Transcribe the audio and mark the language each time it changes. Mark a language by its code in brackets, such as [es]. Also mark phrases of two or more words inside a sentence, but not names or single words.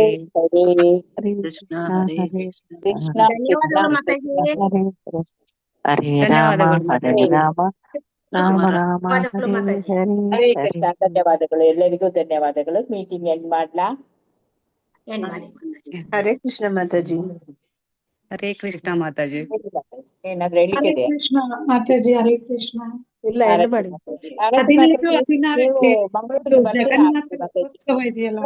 [kn] ಕೃಷ್ಣ ಹರೇ ಕೃಷ್ಣ ಧನ್ಯವಾದಗಳು ಮಾತಾಜಿ. ಹರೇ ರಾಮ ಹರೇ ರಾಮ ರಾಮ ರಾಮ ಹರೇ ಹರೇ ಹರೇ ಕೃಷ್ಣ. ಧನ್ಯವಾದಗಳು ಎಲ್ಲರಿಗೂ ಧನ್ಯವಾದಗಳು. [en] meeting end [kn] ಮಾಡ್ಲಾ? ಹರೇ ಕೃಷ್ಣ ಮಾತಾಜಿ. ಹರೇ ಕೃಷ್ಣ ಮಾತಾಜಿ. ಏನಾದ್ರು ಹೇಳಿಕೆ ಇದೆಯಾ? ಕೃಷ್ಣ ಮಾತಾಜಿ. ಹರೇ ಕೃಷ್ಣ. ಇಲ್ಲ ಎಂಡ್ ಮಾಡಿ. ಜಗನ್ನಾಥೋತ್ಸವ ಇದೆಯಲ್ಲ